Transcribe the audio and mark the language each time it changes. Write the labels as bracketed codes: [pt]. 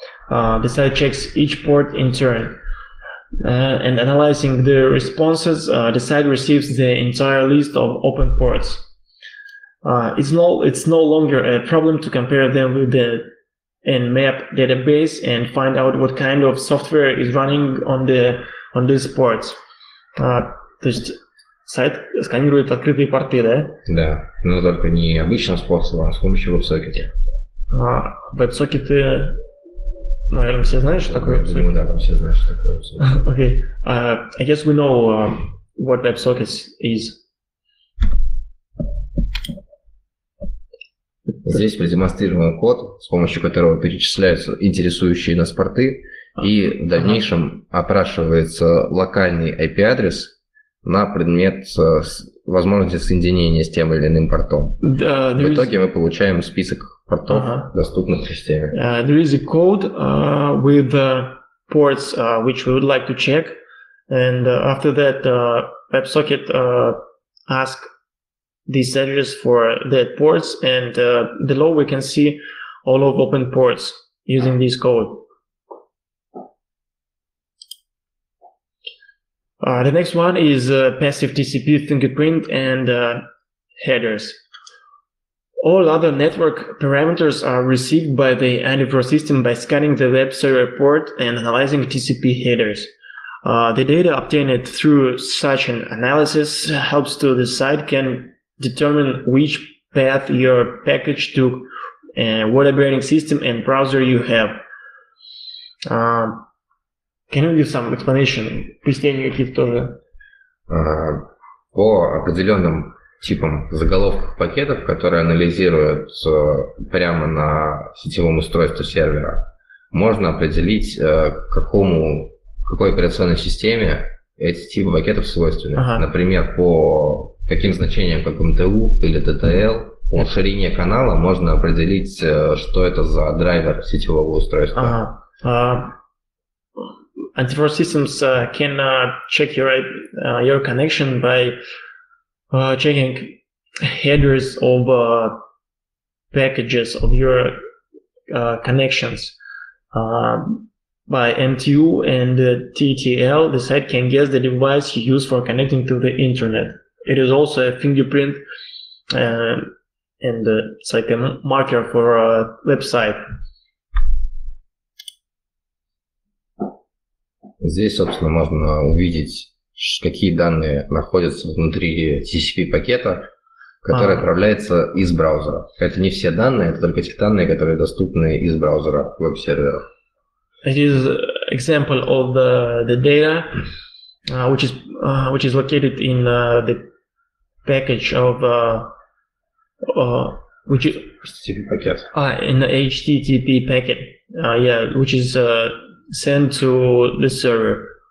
[en] The site checks each port in turn. And analyzing the responses, the site receives the entire list of open ports. It's no longer a problem to compare them with the Nmap database and find out what kind of software is running on these ports. [ru] То есть сайт сканирует открытые порты, да? Да, но только не обычным способом, а с помощью веб-сокета. Веб-сокеты, наверное, все знают, что такое веб-сокет? Да, там все знают, что такое веб-сокет. [en] Okay, I guess we know what WebSockets is. [ru] Здесь продемонстрирован код, с помощью которого перечисляются интересующие нас порты, и в дальнейшем опрашивается локальный IP-адрес на предмет возможности соединения с тем или иным портом. В итоге мы получаем список портов, доступных в системе. [en] There is a code with the ports which we would like to check, and after that WebSocket asks this address for that ports, and below we can see all of open ports using this code. The next one is passive TCP fingerprint and headers. All other network parameters are received by the antivirus system by scanning the web server port and analyzing TCP headers. The data obtained through such an analysis helps to the site can determine which path your package took and what operating system and browser you have. Can you give some explanation? [ru] Пояснения какие-то тоже? По определенным типам заголовков пакетов, которые анализируют прямо на сетевом устройстве сервера, можно определить, какой операционной системе эти типы пакетов свойственны. Например, по каким значениям, как МТУ или TTL, по ширине канала можно определить, что это за драйвер сетевого устройства. [en] Antivirus systems can check your connection by checking headers of packages of your connections. By MTU and TTL, the site can guess the device you use for connecting to the internet. It is also a fingerprint, and it's like a marker for a website. [ru] Здесь, собственно, можно увидеть, какие данные находятся внутри TCP-пакета, который отправляется из браузера. Это не все данные, это только те данные, которые доступны из браузера веб-сервера. [en] It is an example of the data which is located in the package of which is HTTP packet. In the HTTP packet, which is sent to the server.